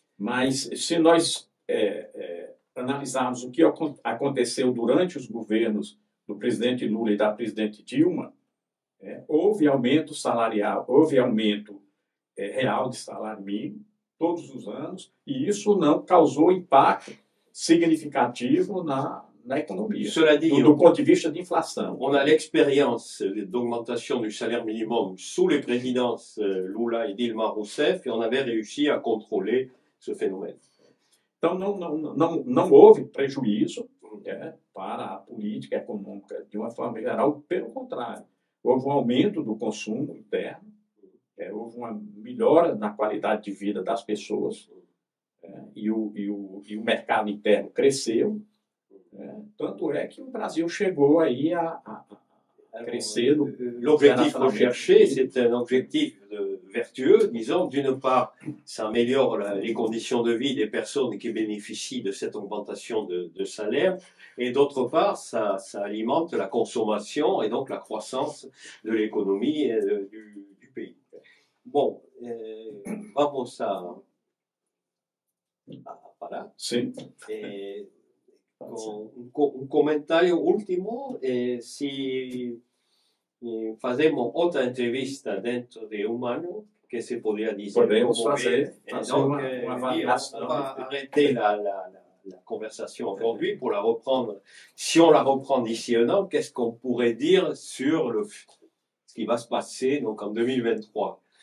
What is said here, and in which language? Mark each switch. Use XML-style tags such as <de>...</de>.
<pt>Mas se nós analisarmos o que aconteceu durante os governos do presidente Lula e da presidente Dilma, houve aumento salarial, houve aumento real de salário mínimo todos os anos, e isso não causou impacto significativo na économia, do ponto de vista de inflação.</pt> <fr>On a l'expérience d'augmentation du salaire minimum sous les présidences Lula et Dilma Rousseff, et on avait réussi à contrôler ce phénomène.</fr> <pt>Então, não houve prejuízo para a política econômica de uma forma geral, pelo contrário. Houve um aumento do consumo interno, houve uma melhora na qualidade de vida das pessoas, e o mercado interno cresceu. Tanto é que o Brasil chegou aí a crescer.</pt> <fr>L'objectif recherché, c'est un objectif de vertueux, disons. D'une part, ça améliore les conditions de vie des personnes qui bénéficient de cette augmentation de salaire, et d'autre part, ça alimente la consommation et donc la croissance de l'économie du pays.</fr> <pt>Bon, vamos a parar. Sim. Un comentario último, si fazemos outra entrevista dentro de um ano, que se poderia dizer. Podemos fazer</pt> <fr>Donc,</fr> <pt>uma avaliação.</pt> <fr>on va arrêter la conversation aujourd'hui pour la reprendre. Si on la reprend d'ici un an, qu'est-ce qu'on pourrait dire sur ce qui va se passer donc en 2023?</fr>